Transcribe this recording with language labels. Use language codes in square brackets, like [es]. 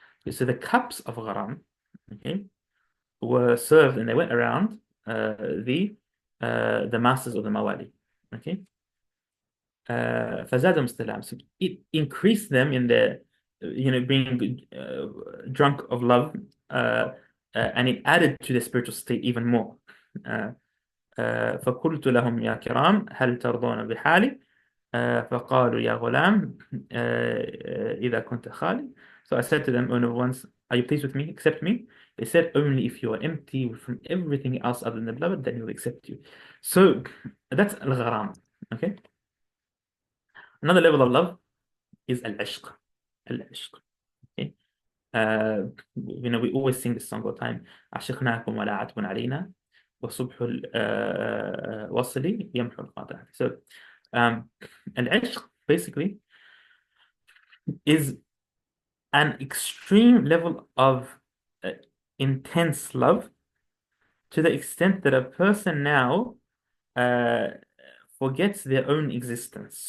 [en] So the cups of gharam, okay, were served and they went around the masters of the mawali, okay. [ar] فزادهم استلام, [en] so it increased them in their being drunk of love, and it added to the spiritual state even more. [ar] فقلت لهم يا كرام هل ترضون بحالي فقالوا يا غلام إذا كنت خالي. [en] So I said to them, oh no, once, are you pleased with me? Accept me. They said, only if you are empty from everything else other than the beloved, then he will accept you. So that's al-gharam. Okay. Another level of love is al-ishq. Al-ishq. Okay. We always sing this song all the time. [ar] عشقناكم ولا عتب علينا وصبح الوصل يمحو القاطع. [en] So al-ishq basically is an extreme level of intense love, to the extent that a person now uh, forgets their own existence.